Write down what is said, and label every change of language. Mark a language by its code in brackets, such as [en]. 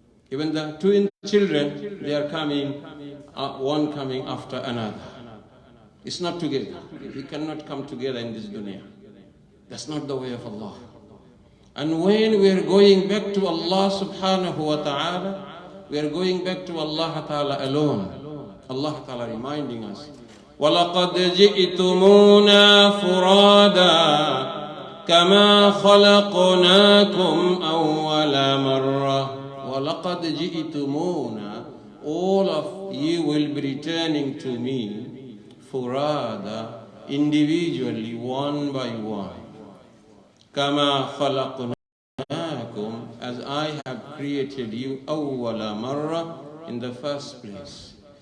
[en] Even the twin children, they are coming, one coming after another. It's not together. We cannot come together in this dunya. That's not the way of Allah. And when we are going back to Allah Subhanahu wa Ta'ala, we are going back to Allah Ta'ala alone. Allah Ta'ala reminding us, [ar] وَلَقَدْ جِئْتُمُونَا فُرَادًا كَمَا خَلَقْنَاكُمْ أَوَّلَ مَرَّةٍ. وَلَقَدْ جِئْتُمُونَا, [en] all of you will be returning to me, [ar] فُرَادًا, [en] individually, one by one. [ar] كَمَا خَلَقْنَاكُمْ, [en] as I have created you, [ar] أَوَّلَ مَرَّةٍ, [en] in the first place.